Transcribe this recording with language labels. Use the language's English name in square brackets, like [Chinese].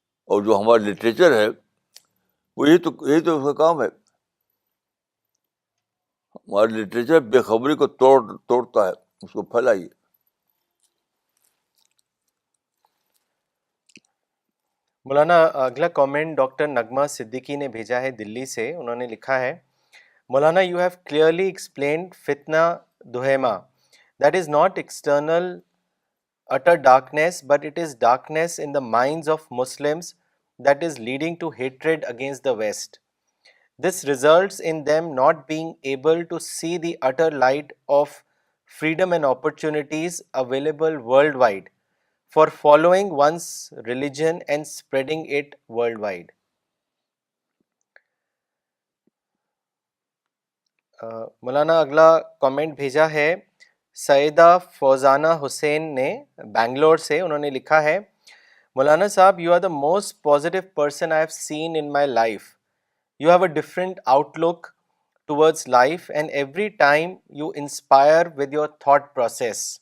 [Urdu] اور جو ہمارا لٹریچر ہے وہ یہی تو اس کا کام ہے. ہمارا لٹریچر بے خبری کو توڑتا ہے، اس کو پھیلائیے. مولانا اگلا کامنٹ ڈاکٹر نغمہ صدیقی نے بھیجا ہے دلی سے. انہوں نے لکھا ہے، [English] مولانا you have clearly explained فتنہ دہیما that is not external utter darkness, but it is darkness in the minds of Muslims that is leading to hatred against the West. This results in them not being able to see the utter light of freedom and opportunities available worldwide for following one's religion and spreading it worldwide. [Urdu] مولانا اگلا comment بھیجا ہے سیدہ فوزانہ حسین نے بنگلور سے. انہوں نے لکھا ہے، [English] مولانا صاحب you are the most positive person I have seen in my life. You have a different outlook towards life and every time you inspire with your thought process.